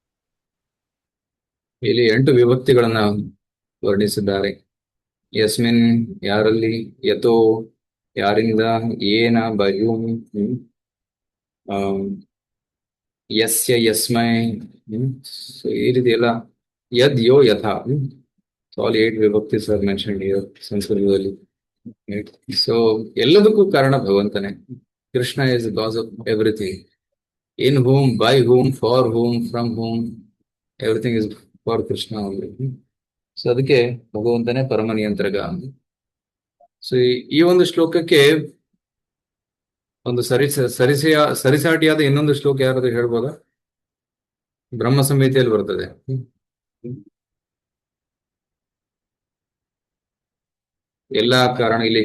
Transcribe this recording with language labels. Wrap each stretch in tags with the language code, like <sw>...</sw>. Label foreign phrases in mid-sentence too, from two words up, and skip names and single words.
<kn>ಇಲ್ಲಿ 8 ವಿಭಕ್ತಿಗಳನ್ನ ವರ್ಣಿಸಿದ್ದಾರೆ. ಯಸ್ಮಿನ್ ಯಾರಲ್ಲಿ, ಯಥೋ ಯಾರಿಂದ, ಏನ ಬಯೂಂ,</kn> <sa>ಯಸ್ಯ ಯಸ್ಮೈ,</sa> <kn>ಸೊ ಈ ರೀತಿ ಎಲ್ಲ,</kn> <sa>ಯದ್ ಯೋ ಯಥಾ.</sa> <en>All 8 vibhaktis are mentioned here ಸಂಸ್ಕೃತದಲ್ಲಿ.</en> <kn>ಸೊ ಎಲ್ಲದಕ್ಕೂ ಕಾರಣ ಭಗವಂತನೇ.</kn> <en>Krishna is the cause of everything. In whom, by whom, for whom, from whom, everything is for Krishna only.</en> <kn>ಸೊ ಅದಕ್ಕೆ ಭಗವಂತನೇ ಪರಮ ನಿಯಂತ್ರಕ. ಸೊ ಈ ಒಂದು ಶ್ಲೋಕಕ್ಕೆ ಒಂದು ಸರಿಸಾಟಿಯಾದ ಇನ್ನೊಂದು ಶ್ಲೋಕ ಯಾರಾದ್ರೂ ಹೇಳ್ಬೋದಾ? ಬ್ರಹ್ಮ ಸಂಹಿತೆಯಲ್ಲಿ ಬರ್ತದೆ. ಎಲ್ಲಾ ಕಾರಣ ಇಲ್ಲಿ</kn>